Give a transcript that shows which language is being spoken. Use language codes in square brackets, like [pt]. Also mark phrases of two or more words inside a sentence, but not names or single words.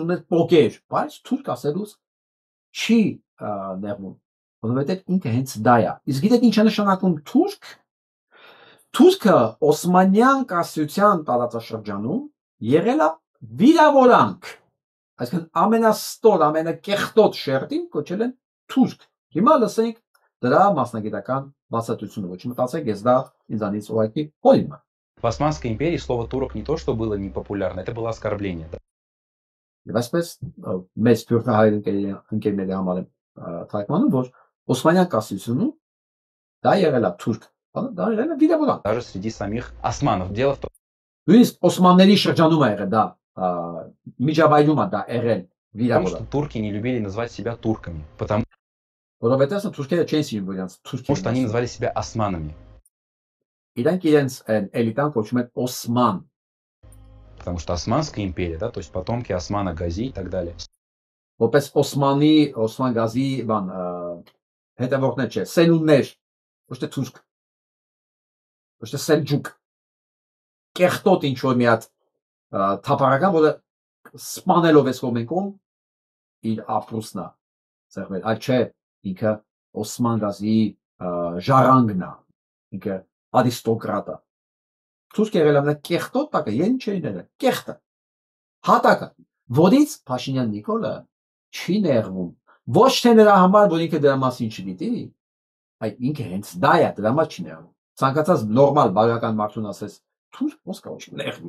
[hy] ուներ պոկեր, բայց թուրք ասելուց չի նեղվում, որովհետև ինքը հենց դա է։ Իսկ գիտեք ինչ է նշանակում թուրք։ Թուրքը Օսմանյան կայսրության տարածաշրջանում եղել է վիրավորանք, այսինքն ամենաստոր, ամենակեղտոտ շերտին կոչել են թուրք։ Հիմա լսենք դրա մասնագիտական բացատրությունը, ոչ մտածեք, ես դա ինձանից ուղղակի հորինում եմ։ [ru] В Османской империи слово турок не то, что было непопулярно, это было оскорбление. [hy] Եվ այսպես մեծ թուրքահայր ընկերների համար եմ թարգմանում, որ Օսմանյան կայսրությունում դա եղել է թուրք, դա եղել է վիրավորանք։ [ru] Даже среди самих османов. Дело в том, [hy] նույնիսկ Օսմանների շրջանում է եղել դա, միջավայրում է դա եղել վիրավորանք։ [ru] что турки не любили называть себя турками, потому [hy] Որովհետև թուրքերը չեն սիրում իրենց թուրքին։ [ru] что они называли себя османами. [hy] Իրանք իրենց էլիտան կոչում են Օսման։ [ru] Потому что Османская империя, да, то есть потомки Османа Гази и так далее. [hy] Որպես Օսման գազի բան հետևորդներ չէ, սելուններ, ոչ թե թուրք, ոչ թե սելջուկ, կեղտոտ ինչ որ մի հատ թափառական, որը սպանելով էս կողմենքում իր ապրուսն է ծեղվել, այլ չէ ինքը Օսման գազի ժառանգն է, ինքը արիստոկրատ է։ Թուրքը եղել է կեղտոտ տակը, են չէին եղել, կեղտը, հատակը, որից Փաշինյան Նիկոլը չի նեղվում, ոչ թե նրա համար, որ ինքը դրա մասին չգիտի, այլ ինքը հենց դա է, դրա համար չի նեղվում։ Ցանկացած նորմալ բարոյական մարդուն ասես թուրք, ոնց կարող է նեղվի։